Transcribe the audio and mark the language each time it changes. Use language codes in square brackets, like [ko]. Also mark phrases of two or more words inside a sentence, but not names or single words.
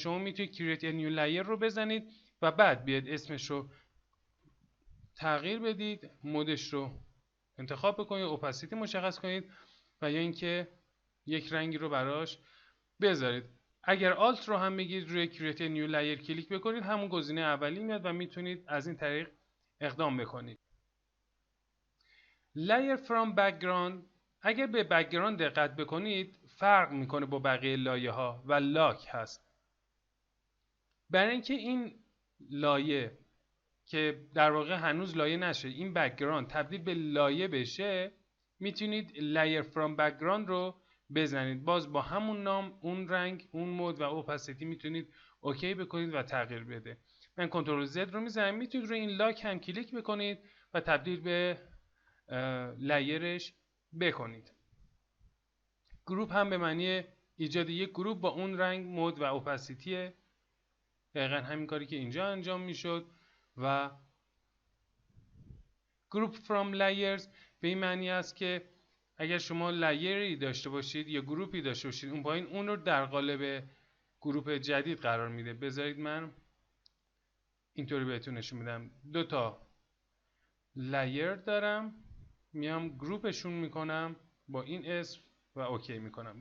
[fa] شما میتونید [en] Create a New Layer [fa] رو بزنید و بعد بیاد اسمش رو تغییر بدید، مودش رو انتخاب بکنید، اپاسیتی مشخص کنید و یا اینکه یک رنگی رو براش بذارید. اگر آلت رو هم بگیرید روی [en] Create a New Layer [fa] کلیک بکنید همون گزینه اولی میاد و میتونید از این طریق اقدام بکنید. [en] Layer from background، [fa] اگر به بک‌گراند دقت بکنید فرق میکنه با بقیه لایه ها و لاک هست. برای اینکه این لایه که در واقع هنوز لایه نشه این بک‌گراند تبدیل به لایه بشه میتونید [en] Layer from background [fa] رو بزنید. باز با همون نام، اون رنگ، اون مود و اپاسیتی میتونید اوکی بکنید و تغییر بده. من کنترل زد رو میزنم. میتونید روی این لاک هم کلیک بکنید و تبدیل به لایرش بکنید. گروپ هم به معنی ایجاد یک گروپ با اون رنگ، مود و اپاسیتیه. دقیقا همین کاری که اینجا انجام میشد. و گروپ [en] from layers [fa] به این معنی است که اگر شما لایری داشته باشید یا گروپی داشته باشید اون پایین اون رو در قالب گروپ جدید قرار میده. بذارید من اینطوری بهتون نشون میدم. دو تا لایر دارم، میام گروپشون میکنم با این اسم و اوکی میکنم.